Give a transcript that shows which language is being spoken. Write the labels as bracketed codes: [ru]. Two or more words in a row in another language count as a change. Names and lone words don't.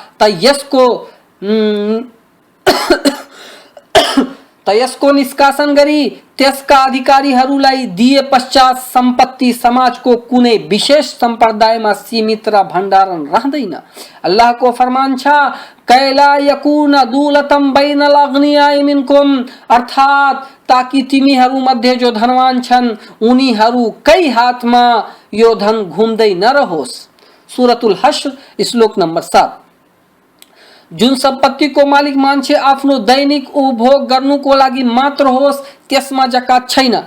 [ne] यसको निष्कासन गरी त्यसका अधिकारीहरूलाई दिए पश्चात सम्पत्ति समाजको कुनै विशेष सम्प्रदायमा सीमित र भण्डारण रहँदैन। अल्लाहको फरमान छ, [ar] كي لا يكون دولة بين الأغنياء منكم, [ne] अर्थात ताकि तिमीहरू मध्ये जो धनवान छन् उनीहरूकै हातमा यो धन घुम्दै नरहोस्। सूरतुल हश्र श्लोक नम्बर 7। जुन सम्पत्तिको मालिक मान्छे आफ्नो दैनिक उपभोग गर्नुको लागि मात्र होस् त्यसमा जकात छैन।